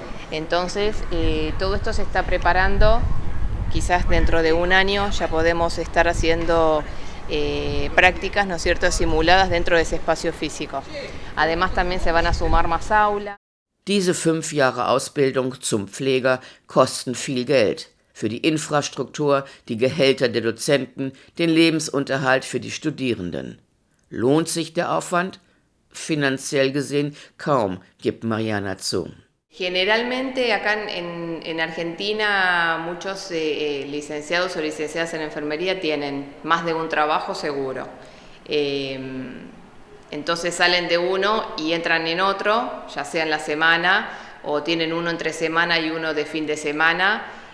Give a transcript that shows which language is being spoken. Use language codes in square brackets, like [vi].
[es] Entonces todo esto se está preparando, quizás dentro de un año ya podemos estar haciendo prácticas, ¿no es cierto?, simuladas dentro de ese espacio físico. Además también se van a sumar más aulas. [de] Diese 5 Jahre Ausbildung zum Pfleger kosten viel Geld. Für die Infrastruktur, die Gehälter der Dozenten, den Lebensunterhalt für die Studierenden. Lohnt sich der Aufwand? Finanziell gesehen kaum, gibt Mariana zu. [es] Generalmente acá en Argentina muchos licenciados o licenciadas en enfermería tienen más de un trabajo seguro. Entonces salen de uno y entran en otro, ya sea en la semana o tienen uno entre semana y uno de fin de semana.